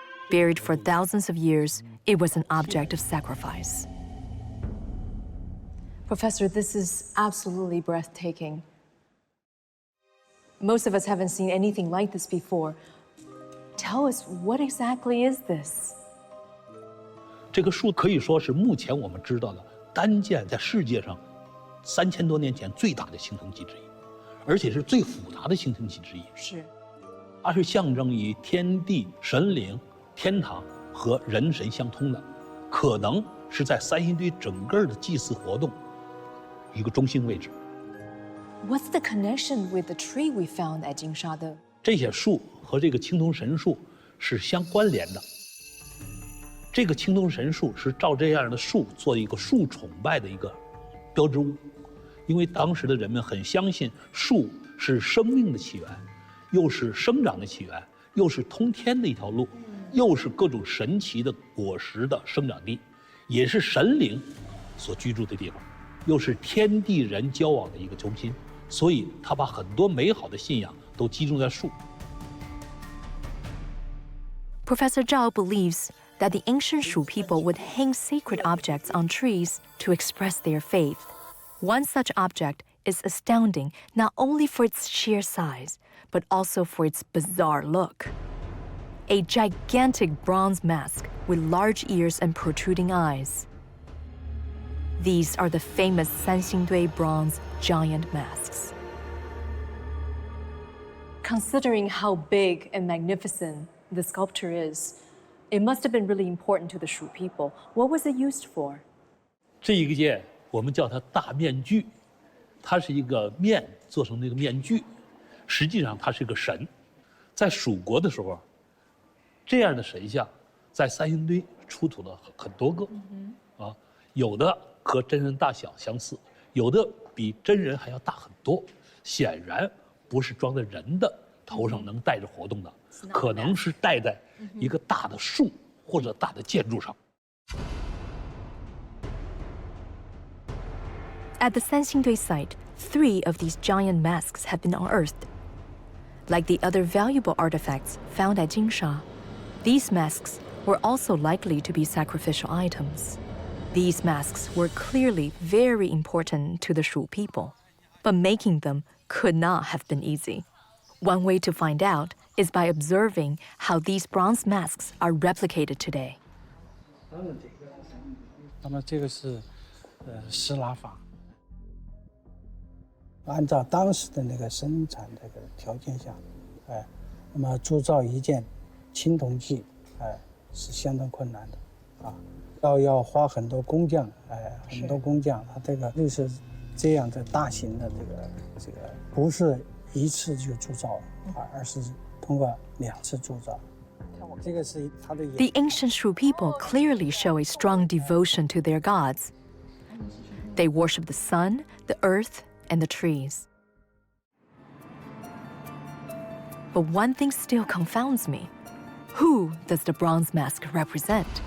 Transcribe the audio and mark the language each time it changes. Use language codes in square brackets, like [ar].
[en] Buried for thousands of years, it was an object of sacrifice. Professor, this is absolutely breathtaking. Most of us haven't seen anything like this before. Tell us, what exactly is this? [zh] 这个树可以说是目前我们知道的单件在世界上3000多年前最大的形成体之一，而且是最复杂的形成体之一。是，它是象征于天地、神灵、天堂和人神相通的，可能是在三星堆整个的祭祀活动一个中心位置。 [en] What's the connection with the tree we found at Jinsha, though? [zh] 这些树和这个青铜神树是相关联的。这个青铜神树是照这样的树做一个树崇拜的一个标志物，因为当时的人们很相信树是生命的起源，又是生长的起源，又是通天的一条路，又是各种神奇的果实的生长地，也是神灵所居住的地方，又是天地人交往的一个中心。所以他把很多美好的信仰都集中在树。 [en] Professor Zhao believes that the ancient Shu people would hang sacred objects on trees to express their faith. One such object is astounding not only for its sheer size, but also for its bizarre look. A gigantic bronze mask with large ears and protruding eyes. These are the famous Sanxingdui bronze giant masks. Considering how big and magnificent the sculpture is, it must have been really important to the Shu people. What was it used for? [zh] 这一个件我们叫它大面具，它是一个面做成那个面具，实际上它是个神。在蜀国的时候，这样的神像在三星堆出土了很多个，啊，有的和真人大小相似，有的比真人还要大很多，显然不是装在人的头上能带着活动的，可能是戴在一个大的树或者大的建筑上。 [en] At the Sanxingdui site, 3 of these giant masks have been unearthed. Like the other valuable artifacts found at Jinsha, these masks were also likely to be sacrificial items. These masks were clearly very important to the Shu people, but making them could not have been easy. One way to find out is by observing how these bronze masks are replicated today. [zh] 那么这个是施拉法，按照当时的那个生产这个条件下，那么铸造一件青铜器，是相当困难的，啊。要花很多工匠，很多工匠，他这个就是这样的大型的这个不是一次就铸造，而是通过2次铸造。这个是他的。 [en] The ancient Shu people clearly show a strong devotion to their gods. They worship the sun, the earth, and the trees. But one thing still confounds me. Who does the bronze mask represent?